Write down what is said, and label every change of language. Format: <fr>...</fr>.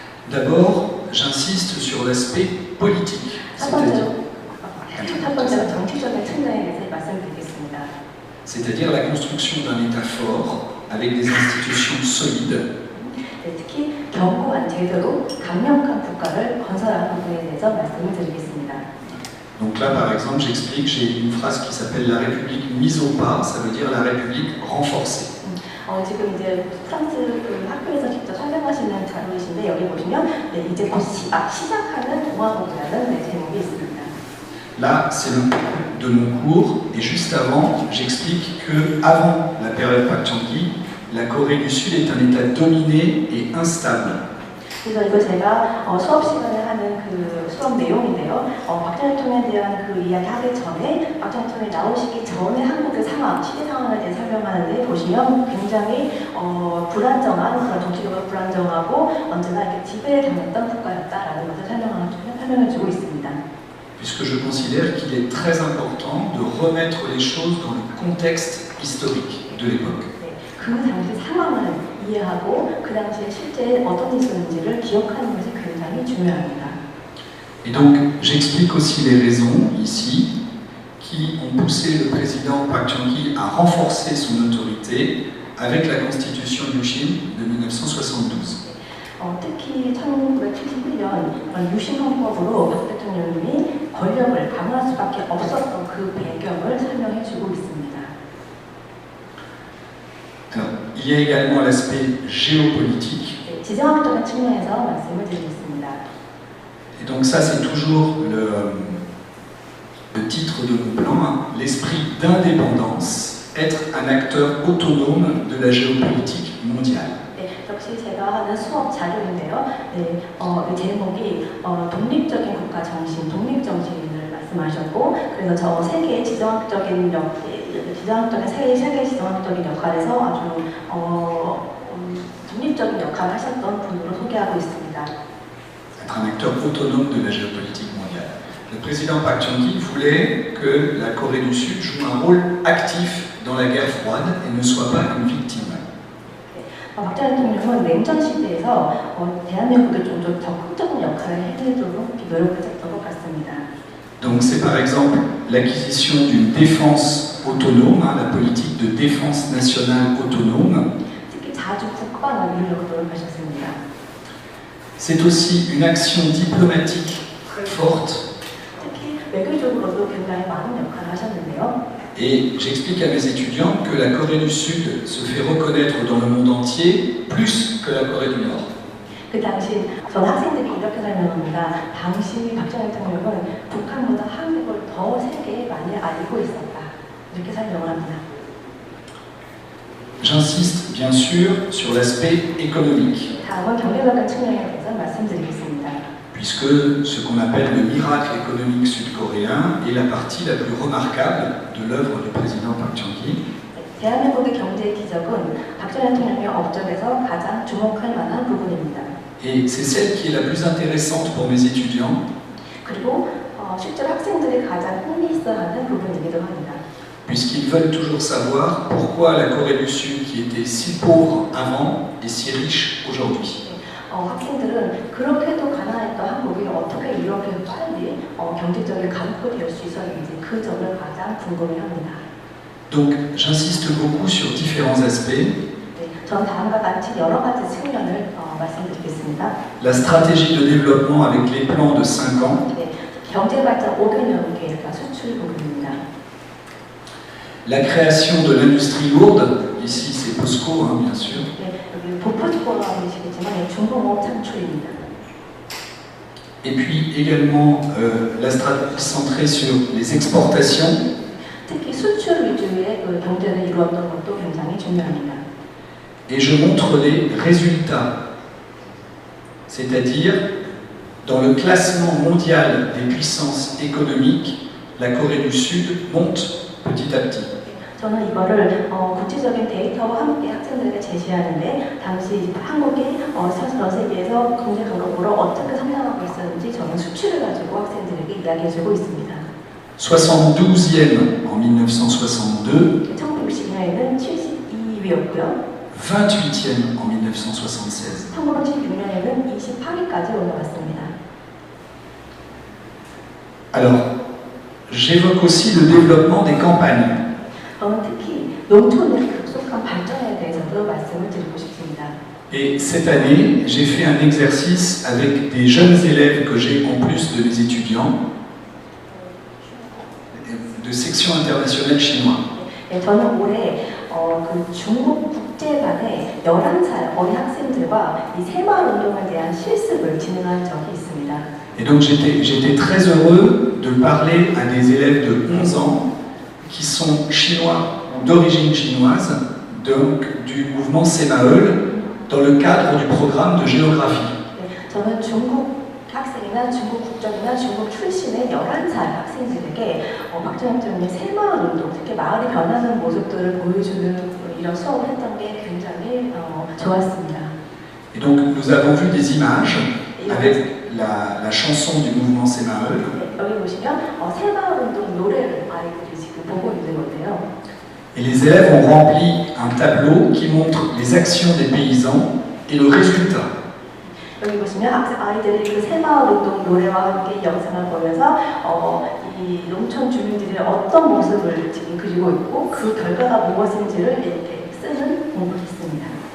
<fr>D'abord, j'insiste sur l'aspect politique,</fr> <ko>첫 번째로 정치적인 측면에 대해서 말씀드리겠습니다.</ko> <fr>c'est-à-dire la construction d'un État fort avec des institutions solides.</fr> <ko>네, 특히 견고한 제대로 강력한 국가를 건설하는 부분에 대해서 말씀을 드리겠습니다.</ko> <fr>Donc là, par exemple, j'explique, j'ai une phrase qui s'appelle la République mise au pas, ça veut dire la République renforcée.</fr> <ko>지금 이제 프랑스 그 학교에서 직접 설명하시는 자료이신데 여기 보시면 네, 이제 곧 시작하는 공화국이라는 제목이 있습니다.</ko> <fr>Là, c'est le de mon cours, et juste avant, j'explique que avant la période Park Chung-hee, la Corée du Sud est un État dominé et instable.</fr> <ko>그래서 이거 제가 수업 시간에 하는 그 수업 내용인데요. 박정희 대통령에 대한 그 이야기 하기 전에 박정희 대통령이 나오시기 전에 한국의 상황, 시대 상황에 대해 설명하는데 보시면 굉장히 불안정한 그런 정치적으로 불안정하고 언제나 이렇게 지배당했던 국가였다라는 것을 설명해주고 있습니다.</ko> <fr>Puisque je considère qu'il est très important de remettre les choses dans le contexte historique de l'époque.</fr> <ko>그 당시 상황을 이해하고 그 당시에 실제 어떤 일이 있었는지를 기억하는 것이 굉장히 중요합니다.</ko> <fr>Et donc, j'explique aussi les raisons ici qui ont poussé le président Park Chung-hee à renforcer son autorité avec la constitution Yushin de 1972.</fr> <ko>특히 1971년 유신 헌법으로 박 대통령님이 권력을 강화할 수밖에 없었던 그 배경을 설명해주고 있습니다.</ko> <fr>Alors, il y a également l'aspect géopolitique.</fr> <ko>지정학적인 측면에서 말씀을 드리겠습니다.</ko> <fr>Et donc ça, c'est toujours le titre de mon plan, hein, l'esprit d'indépendance, être un acteur autonome de la géopolitique mondiale.</fr> <ko>역시 제가 하는 수업 자료인데요. 이 제목이 독립적인 국가 정신, 독립 정신을 말씀하셨고, 그래서 저 세계의 지정학적인 세계 지정학적인 역할에서 아주 독립적인 역할을 하셨던 분으로 소개하고 있습니다.</ko> <fr>Être un acteur autonome de la géopolitique mondiale. Le président Park Chung-hee voulait que la Corée du Sud joue un rôle actif dans la guerre froide et ne soit pas une victime.</fr> <ko>박 대통령은 냉전 시대에서 대한민국이 좀 더 적극적인 역할을 해내도록 노력했던 것 같습니다.</ko> <fr>Donc c'est par exemple l'acquisition d'une défense autonome, hein, la politique de défense nationale autonome.</fr> <ko>특히 자주 국방을 이루려고 노력하셨습니다.</ko> <fr>C'est aussi une action diplomatique très forte.</fr> <ko>특히 외교적으로도 굉장히 많은 역할을 하셨는데요.</ko> <fr>Et j'explique à mes étudiants que la Corée du Sud se fait reconnaître dans le monde entier plus que la Corée du Nord.</fr> <ko>그 당시 전 학생들이 이렇게 설명합니다. 당시 박정희 대통령은 북한보다 한국을 더 세계에 많이 알고 있었다. 이렇게 설명을 합니다.</ko> <fr>J'insiste bien sûr sur l'aspect économique,</fr> <ko>다음은 경제적인 측면에 대해서 말씀드리겠습니다.</ko> <fr>puisque ce qu'on appelle le miracle économique sud-coréen est la partie la plus remarquable de l'œuvre du président Park Chung-hee.</fr> <ko>대한민국의 경제 기적은 박정희 대통령의 업적에서 가장 주목할 만한 부분입니다.</ko> <fr>Et c'est celle qui est la plus intéressante pour mes étudiants,</fr> <ko>그리고 실제로 학생들이 가장 흥미있어하는 부분이기도 합니다.</ko> <fr>puisqu'ils veulent toujours savoir pourquoi la Corée du Sud, qui était si pauvre avant, est si riche aujourd'hui.</fr> <ko>학생들은 그렇게도 가난했던 한국이 어떻게 이렇게 빨리 경제적인 강국이 수 있었는지 그 점을 가장 궁금해합니다.</ko> <fr>Donc j'insiste beaucoup sur différents aspects.</fr> <ko>전 다음과 같이 여러 가지 측면을 말씀드리겠습니다.</ko> <fr>La stratégie de développement avec les plans de 5 ans,</fr> <ko>경제발전 5개년 계획과 수출 부분입니다.</ko> <fr>la création de l'industrie lourde, ici c'est POSCO hein, bien sûr,</fr> <ko>여기 보프스코어이시겠지만 중공업 창출입니다.</ko> <fr>et puis également la stratégie centrée sur les exportations,</fr> <ko>특히 수출 위주의 경제를 이루었던 것도 굉장히 중요합니다.</ko> <fr>et je montre les résultats, c'est-à-dire dans le classement mondial des puissances économiques, la Corée du Sud monte petit à petit.</fr> <ko>저는 이거를 구체적인 데이터와 함께 학생들에게 제시하는데 당시 한국이 전 세계에서 경제 강국으로 어떻게 성장하고 있었는지 저는 수치를 가지고 학생들에게 이야기해주고 있습니다.</ko> <fr>72e en 1962,</fr> <ko>1962년에는 72위였고요.</ko> <fr>28e en 1976.</fr> <ko>1976년에는 28위까지 올라왔습니다.</ko> <fr>Alors, j'évoque aussi le développement des campagnes.</fr> <ko>저는 특히 농촌의 급속한 발전에 대해서도 말씀을 드리고 싶습니다.</ko> <fr>Et cette année, j'ai fait un exercice avec des jeunes élèves que j'ai en plus de mes étudiants, de section internationale chinois.</fr> <ko>저는 올해 그 중국 국제반에 11살 어린 학생들과 이 새마을 운동에 대한 실습을 진행한 적이 있습니다.</ko> <fr>Et donc j'étais très heureux de parler à des élèves de 11 ans qui sont chinois ou d'origine chinoise, donc du mouvement Semaeul, dans le cadre du programme de géographie.</fr> <ko>저는 중국 학생이나 중국 국적이나 중국 출신의 11살 학생들에게 박정희 대통령의 새마을 운동, 특히 마을이 변하는 모습들을 보여주는 이런 수업을 했던 게 굉장히 좋았습니다.</ko> <fr>Et donc nous avons vu des images avec la chanson du mouvement Semaeul.</fr> <ko>여기 보시면 새마을 운동 노래를 아이들이 지금 보고 있는 건데요.</ko> <fr>Et les élèves ont rempli un tableau qui montre les actions des paysans et le résultat.</fr> <ko>여기 보시면 아이들이 그 새마을 운동 노래와 함께 영상을 보면서 이 이 농촌 주민들이 어떤 모습을 지금 그리고 있고 그 결과가 무엇인지를 이렇게 쓰는 공부를 했습니다.</ko>